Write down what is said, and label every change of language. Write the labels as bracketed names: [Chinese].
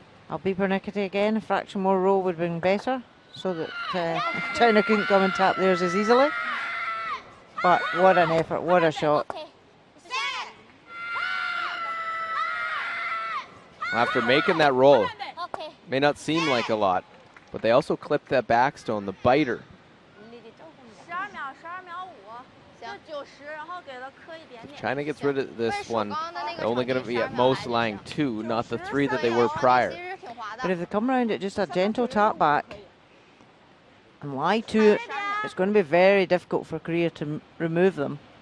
[English] I'll be pernickety again. A fraction more roll would have been better, so that China couldn't come and tap theirs as easily. But what an effort, what a shot. After making that roll, may not seem like a lot, but they also clipped that backstone, the biter. [Chinese] 12秒，12秒5，就90，然后给了磕一点点。 [English] If China gets rid of this one, they're only going to be at most lying 2, not the 3 that they were prior. But if they come around at just a gentle tap back and lie to it, it's going to be very difficult for Korea to remove them.